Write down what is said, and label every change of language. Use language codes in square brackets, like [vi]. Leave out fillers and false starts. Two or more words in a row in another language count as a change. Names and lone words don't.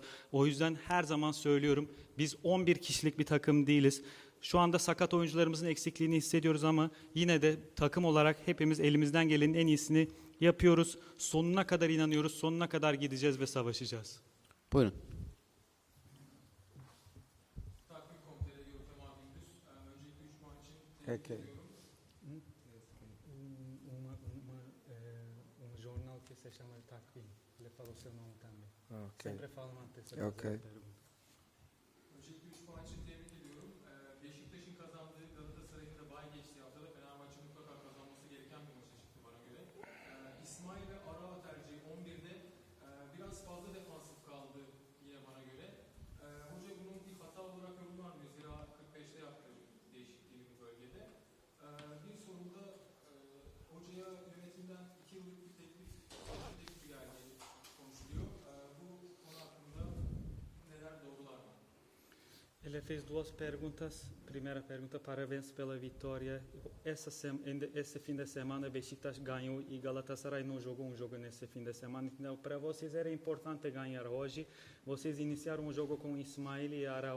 [tr] O yüzden her zaman söylüyorum, biz 11 kişilik bir takım değiliz. Şu anda sakat oyuncularımızın eksikliğini hissediyoruz ama yine de takım olarak hepimiz elimizden gelenin en iyisini yapıyoruz. Sonuna kadar inanıyoruz, sonuna kadar gideceğiz ve savaşacağız. Buyurun. [pt] Okay. Jornal que se chama Takvim. Ele falou seu nome também. Okay. Sempre falo antes de Okay. fazer a pergunta. [tr] Öncelikle 3 puan için tebrik ediyorum. Beşiktaş'ın kazandığı, Galatasaray'ın da bay geçtiği haftada Fenerbahçe'nin mutlaka kazanması gereken bir maça çıktı bana göre. İsmail ve Arao tercihi 11'de biraz fazla defansif kaldı yine bana göre. Hoca bunun bir hata olarak yorumlanmıyor. Zira 45'te yaptı değişikliği bu bölgede. Bir sorumda hocaya yönetimden 2 yıllık bir teklif geldiği konuşuluyor. Bu konu hakkında neler doğrular mı? [pt] Ele fez duas perguntas. Primeira pergunta, parabéns pela vitória. Esse fim de semana, Beşiktaş ganhou e Galatasaray não jogou um jogo nesse fim de semana. Então, para vocês era importante ganhar hoje. Vocês iniciaram o jogo com Ismail e Arao.